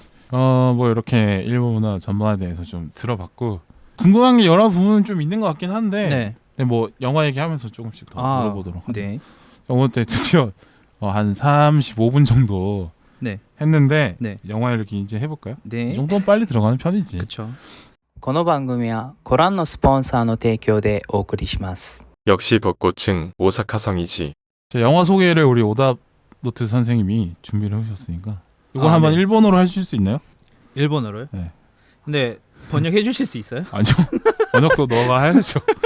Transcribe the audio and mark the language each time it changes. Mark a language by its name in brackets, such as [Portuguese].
[Korean] 뭐 이렇게 일본 문화 전반에 대해서 좀 들어봤고 궁금한 게 여러 부분은 좀 있는 것 같긴 한데 근데 뭐 영화 얘기하면서 조금씩 더 물어보도록 하죠. 영화 때 드디어 한 35분 정도 했는데 영화 이렇게 이제 해볼까요? 이 정도는 빨리 들어가는 편이지. 그렇죠. [Japanese] この番組はご覧のスポンサーの提供でお送りします。 [Korean] 역시 벚꽃은 오사카성이지. 영화 소개를 우리 오답노트 선생님이 준비를 해주셨으니까 이걸 한번 일본어로 하실 수 있나요? 일본어로요? 네. 근데 번역해 주실 수 있어요? 아니요. 번역도 너가 해야죠.